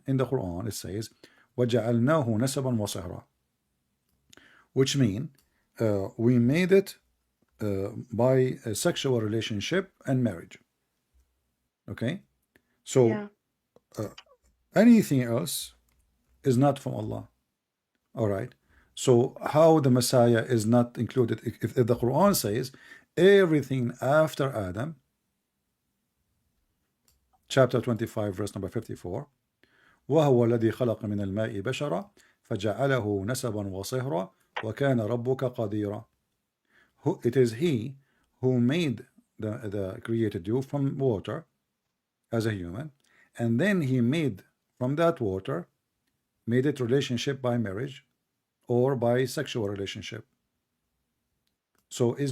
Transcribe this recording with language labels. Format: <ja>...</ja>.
<en>In the Quran, it says,</en> <ar>وَجَعَلْنَاهُ نَسَبًا وَصِهْرًا,</ar> <en>which mean we made it by a sexual relationship and marriage. Okay, so Yeah. anything else is not from Allah. All right. So how the Messiah is not included? If the Quran says everything after Adam, chapter 25, verse number 54,</en> <ar>وهو الذي خلق من الماء بشرا فجعله نسبا وصهرا وكان ربك قديرا.</ar> <en>It is he who made the created you from water as a human, and then he made from that water, made it relationship by marriage or by sexual relationship. So is</en>